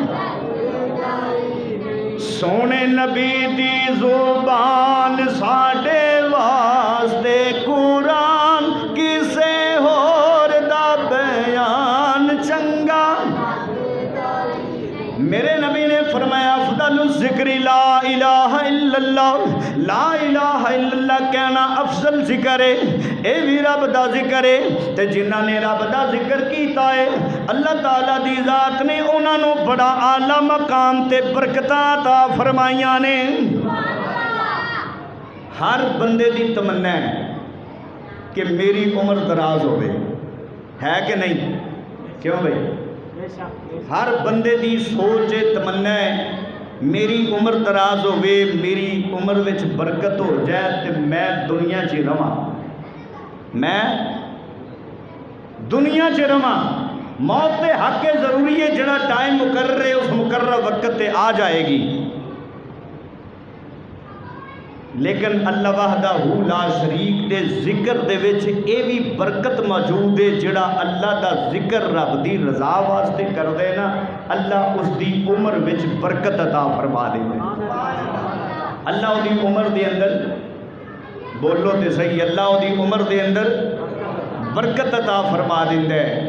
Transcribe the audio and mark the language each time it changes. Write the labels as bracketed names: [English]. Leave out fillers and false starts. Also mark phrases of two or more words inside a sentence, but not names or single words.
[Punjabi] سوہنے نبی دی زبان ساڈے واسطے قرآن، کسے ہور دا بیان چنگا. میرے نبی نے فرمایا [Arabic] أفضل الذكر لا إله إلا الله، لا إله إلا الله [Punjabi] کہنا افضل ذکر ہے. یہ بھی رب دا ذکر ہے. تے جنہاں نے رب دا ذکر کیتا ہے اللہ تعالیٰ دی ذات نے انہاں نے بڑا اعلیٰ مقام تے برکتاں عطا فرمائیاں نے. ہر بندے دی تمنا ہے کہ میری عمر دراز ہووے، ہے کہ نہیں? کیوں بھائی? ہر بندے دی سوچ تمنا ہے میری عمر دراز ہووے، میری عمر وچ برکت ہو جائے تو میں دنیا چ رہواں، میں دنیا چ رہواں. موت کے حق ضروری ہے، جیہڑا ٹائم مقرر ہے اس مقرر وقت تے آ جائے گی. لیکن [Arabic] الله وحده لا شريك [Punjabi] دے ذکر دے وچ یہ بھی برکت موجود ہے. جیہڑا اللہ دا ذکر رب دی رضا واسطے کردے نا، اللہ اس دی عمر وچ برکت عطا فرما دیندا. اللہ اوہدی عمر دے اندر، بولو تو سہی، اللہ اوہدی عمر دے اندر برکت عطا فرما دیندا ہے.